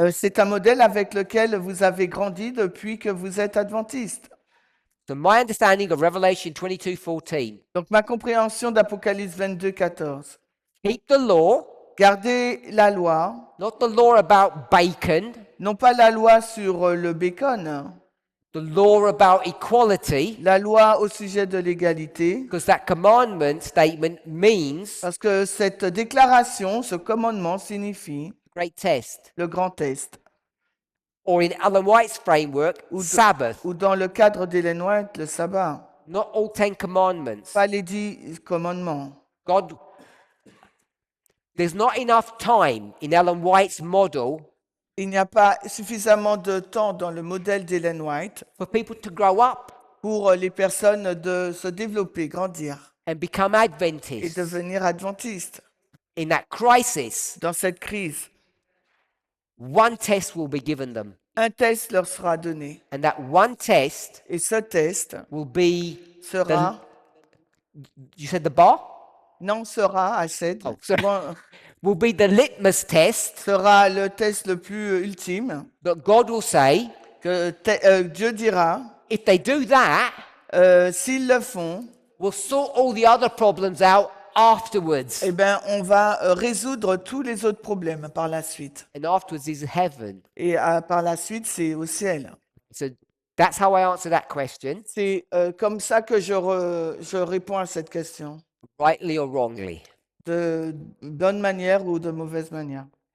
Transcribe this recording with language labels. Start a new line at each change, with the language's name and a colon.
French: c'est un modèle avec lequel vous avez grandi depuis que vous êtes adventiste.
English: So my understanding of Revelation 22:14,
French: Donc ma compréhension d'Apocalypse 22, 14.
English: keep the law,
French: Gardez la loi,
English: not the law about bacon,
French: non pas la loi sur le bacon,
English: the law about equality,
French: la loi au sujet de l'égalité,
English: because that commandment statement means
French: parce que cette déclaration, ce commandement signifie
English: great test.
French: le grand test.
English: Or in Ellen White's framework,
French: Ou,
English: Sabbath.
French: ou dans le cadre d'Ellen White, le sabbat.
English: Not all 10 commandments.
French: Pas les 10 commandements.
English: God, there's not enough time in Ellen White's model
French: Il n'y a pas suffisamment de temps dans le modèle d'Ellen White
English: for people to grow up
French: pour les personnes de se développer, grandir
English: and become
French: et
English: Adventists.
French: devenir adventistes.
English: In that crisis,
French: Dans cette crise,
English: one test will be given them.
French: un test leur sera donné.
English: And that one test
French: Et ce test
English: will be,
French: sera,
English: you said the bar?
French: non, sera, Hachette,
English: Oh, sorry.
French: bon,
English: Will be the litmus test
French: sera le test le plus ultime
English: that God will say,
French: que Dieu dira,
English: if they do that,
French: s'ils le font,
English: we'll sort all the other problems out afterwards.
French: eh ben, on va résoudre tous les autres problèmes par la suite.
English: And afterwards is heaven.
French: Et par la suite, c'est au ciel.
English: So that's how I answer that question,
French: C'est comme ça que je réponds à cette question,
English: rightly or wrongly.
French: de bonne manière ou de mauvaise manière.